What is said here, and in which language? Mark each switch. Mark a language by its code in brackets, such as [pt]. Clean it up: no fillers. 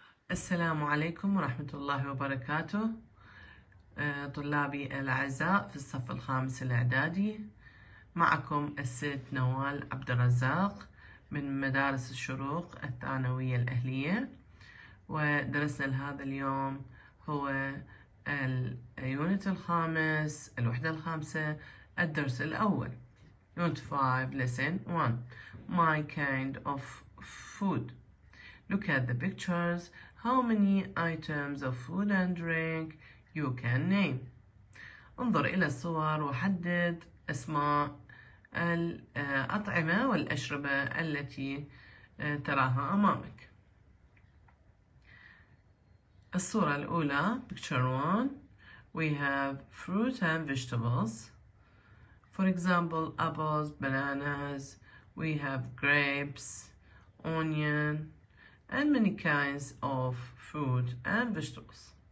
[ar] السلام عليكم ورحمة الله وبركاته. طلابي الأعزاء في الصف الخامس الإعدادي، معكم الست نوال عبد الرزاق من مدارس الشروق الثانوية الأهلية. ودرسنا لهذا اليوم هو اليونت الخامس، الوحدة الخامسة، الدرس الأول، [en] Unit 5 Lesson 1 My kind of food. Look at the pictures. How many items of food and drink you can name? [ar] انظر إلى الصور وحدد أسماء الأطعمة والأشربة التي تراها أمامك. الصورة الأولى [en] Picture 1 we have fruit and vegetables. For example, apples, bananas, we have grapes, onion, and many kinds of fruit and vegetables.